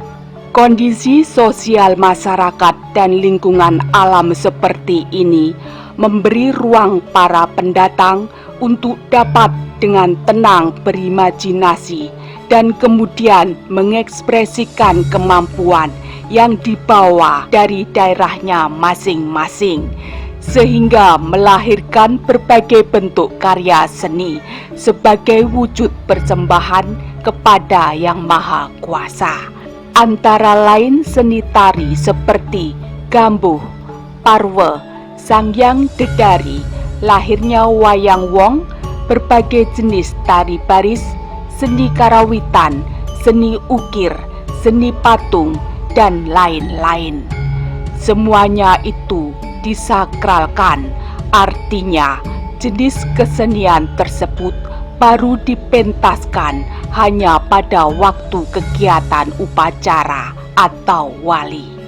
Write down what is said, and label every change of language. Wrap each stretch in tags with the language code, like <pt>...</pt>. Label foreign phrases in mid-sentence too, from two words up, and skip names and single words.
<id>Kondisi sosial masyarakat dan lingkungan alam seperti ini memberi ruang para pendatang untuk dapat dengan tenang berimajinasi dan kemudian mengekspresikan kemampuan yang dibawa dari daerahnya masing-masing, sehingga melahirkan berbagai bentuk karya seni sebagai wujud persembahan kepada Yang Maha Kuasa. Antara lain seni tari seperti Gambuh, Parwe, Sangyang Dedari, lahirnya Wayang Wong, berbagai jenis tari baris, seni karawitan, seni ukir, seni patung, dan lain-lain. Semuanya itu disakralkan, artinya jenis kesenian tersebut baru dipentaskan hanya pada waktu kegiatan upacara atau wali.</id>